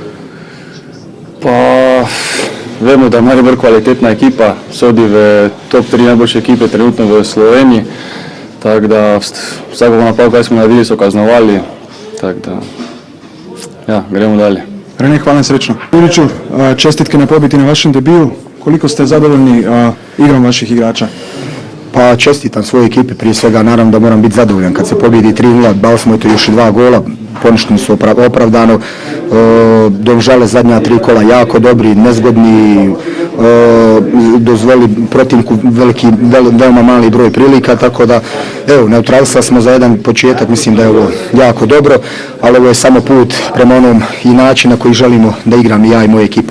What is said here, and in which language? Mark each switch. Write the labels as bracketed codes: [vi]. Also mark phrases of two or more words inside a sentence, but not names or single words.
[sl] Pa vemo, da je Maribor kvalitetna ekipa, sodi v top 3 najboljše ekipe trenutno v Sloveniji, tako da vsako napako, kaj smo naredili, so kaznovali, tako da ja, gremo dalje. [hr] René, [sl] hvala in srečno. [hr] Juriću, čestitke na pobjedi na vašem debiju, koliko ste zadovoljni igrom vaših igrača? Pa čestitam svojoj ekipi, prije svega naravno da moram biti zadovoljan. Kad se pobjedi 3-0, dali smo to još 2 gola, poništeni su opravdano. Domžale zadnja 3 kola jako dobri, nezgodni, dozvoli protivniku veoma mali broj prilika, tako da evo, neutralisali smo za jedan početak, mislim da je ovo jako dobro, ali ovo je samo put prema onom i način na koji želimo da igram i ja i moje ekipe.